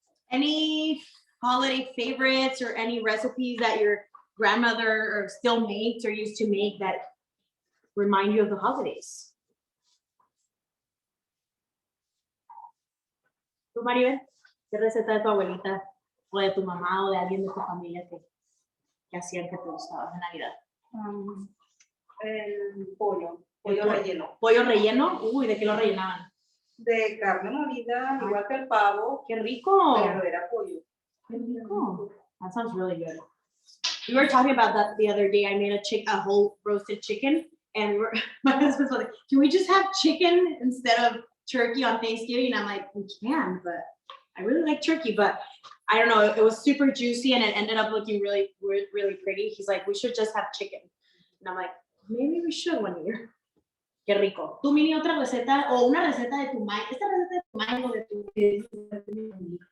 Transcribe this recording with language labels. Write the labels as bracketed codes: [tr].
[en] Any holiday favorites or any recipes that your grandmother or still makes or used to make that remind you of the holidays? [es] ¿Tú, Maribel? ¿Qué receta de tu abuelita o de tu mamá o de alguien de tu familia que hacían que te gustaba de Navidad? El pollo relleno. ¿Pollo relleno? Uy, ¿de qué lo rellenaban? De carne molida, igual que el pavo, ¡Qué rico! pero era pollo. ¡Qué rico! [en] That sounds really good. We were talking about that the other day. I made a whole roasted chicken, and my husband's like, "Can we just have chicken instead of turkey on Thanksgiving?" And I'm like, "We can, but I really like turkey, but I don't know. It was super juicy, and it ended up looking really, really pretty." He's like, "We should just have chicken," and I'm like, "Maybe we should one year." [es] Qué rico. ¿Tú, Mini, otra receta o una receta de tu mamá? Esta receta de tu mamá o de tu...